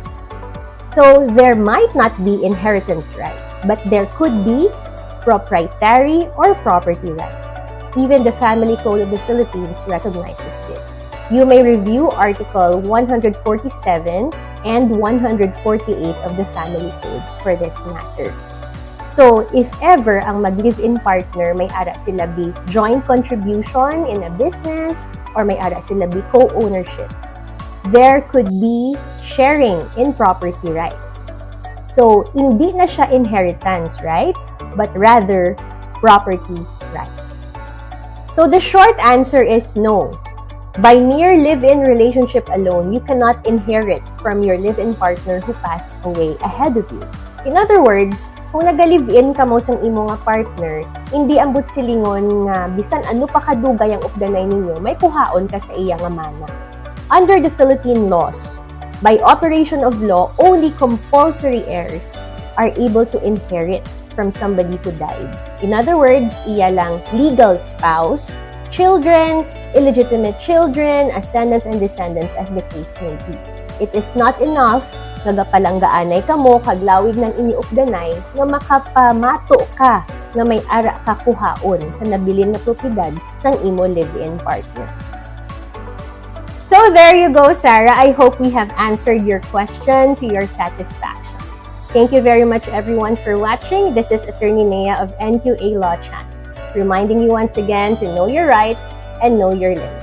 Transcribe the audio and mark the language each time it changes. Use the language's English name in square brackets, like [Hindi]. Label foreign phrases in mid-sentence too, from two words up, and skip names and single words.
[English] So there might not be inheritance rights, but there could be proprietary or property rights. Even the Family Code of the Philippines recognizes this. You may review Article 147 and 148 of the Family Code for this matter. So, if ever [Hiligaynon] ang mag-live-in [English] partner [Hiligaynon] may ara sila [English] be joint contribution in a business or [Hiligaynon] may ara sila [English] be co-ownerships, there could be sharing in property rights. So, [Hiligaynon] hindi na siya [English] inheritance rights, but rather property rights. So, the short answer is no. By mere live-in relationship alone, you cannot inherit from your live-in partner who passed away ahead of you. In other words, [Hiligaynon] kung naga-live-in ka mo sa imo nga partner, hindi ambot silingon nga bisan ano pa kadugay ang updanay ninyo, may kuhaon ka sa iya nga mana. [English] Under the Philippine laws, by operation of law, only compulsory heirs are able to inherit from somebody who died. In other words, [Hiligaynon] iya lang [English] legal spouse, children, illegitimate children, ascendants and descendants as the case may be. It is not enough [Hiligaynon] nagapalanggaanay ka mo, kaglawig ng iniupdanay, nga makapamato ka nga may ara ka kuhaon sa nabilin na propiedad sang imo [English] live-in partner. So there you go, Sarah. I hope we have answered your question to your satisfaction. Thank you very much, everyone, for watching. This is Attorney Nea of NQA Law Channel, reminding you once again to know your rights and know your limits.